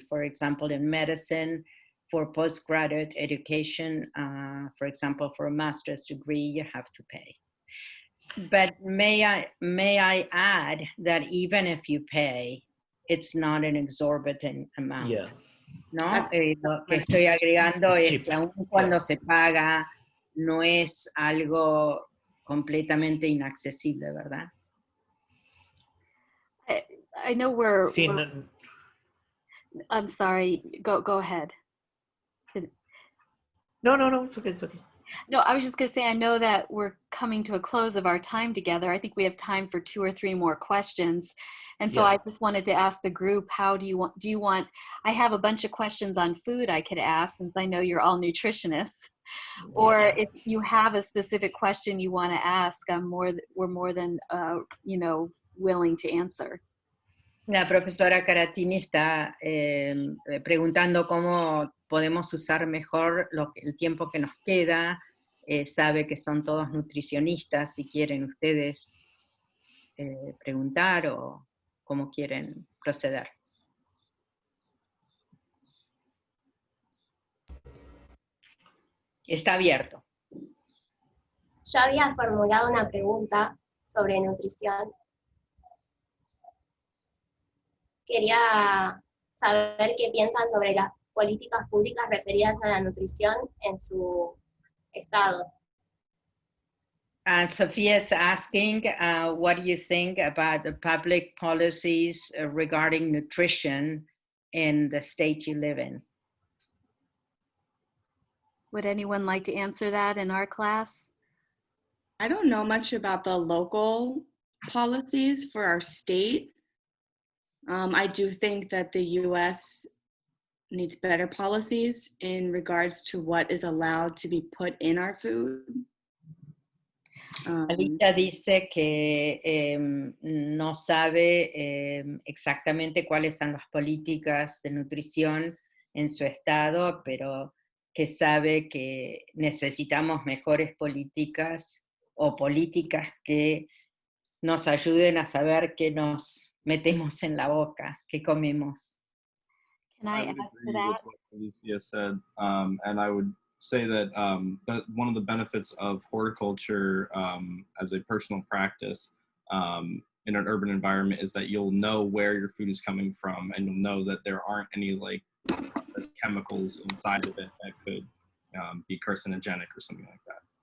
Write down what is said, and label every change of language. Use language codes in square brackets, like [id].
[en] For example, in medicine, for postgraduate education, for example, for a master's degree, you have to pay. But may I add that even if you pay, it's not an exorbitant amount. Yeah. [es] ¿No? Lo que estoy agregando es que aun cuando se paga, no es algo completamente inaccesible, ¿verdad? [en] I know we're I'm sorry, go ahead. No, it's okay. No, I was just going to say, I know that we're coming to a close of our time together. I think we have time for 2 or 3 more questions. And so I just wanted to ask the group, how do you want, I have a bunch of questions on food I could ask, since I know you're all nutritionists. Or if you have a specific question you want to ask, we're more than, willing to answer. [es] La profesora Caratini está preguntando cómo podemos usar mejor el tiempo que nos queda. Sabe que son todos nutricionistas, si quieren ustedes preguntar o cómo quieren proceder. Está abierto. Yo había formulado una pregunta sobre nutrición. Quería saber qué piensan sobre las políticas públicas referidas a la nutrición en su estado. [en] Sophia is asking, what do you think about the public policies regarding nutrition in the state you live in? Would anyone like to answer that in our class? I don't know much about the local policies for our state. I do think that the US needs better policies in regards to what is allowed to be put in our food. [es] Alicia dice que no sabe exactamente cuáles son las políticas de nutrición en su estado, pero que sabe que necesitamos mejores políticas o políticas que nos ayuden a saber qué nos metemos en la boca, qué comemos. [en] Can I add to that? With what Alicia said, and I would say that, that one of the benefits of horticulture as a personal practice in an urban environment is that you'll know where your food is coming from, and you'll know that there aren't any processed chemicals inside of it that could be carcinogenic or something like that.